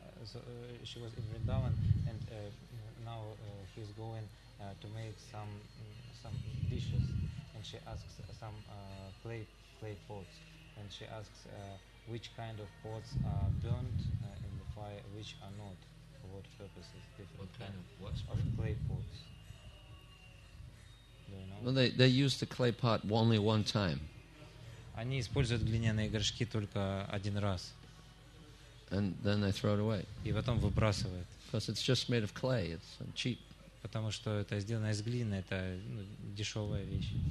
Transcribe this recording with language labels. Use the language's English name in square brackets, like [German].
[English] So she was in Vrindavan, and now he's going to make some dishes, and she asks some clay pots, and she asks which kind of pots are burnt in the fire, which are not, for what purposes, different kind of clay pots. Do you know? Well, they use the clay pot only one time, [Russian] Они используют глиняные горшки только один раз, [English] and then they throw it away [Russian] и потом выбрасывают, [English] because it's just made of clay. It's cheap. [Russian] потому что это сделано из глины, это дешевая вещь.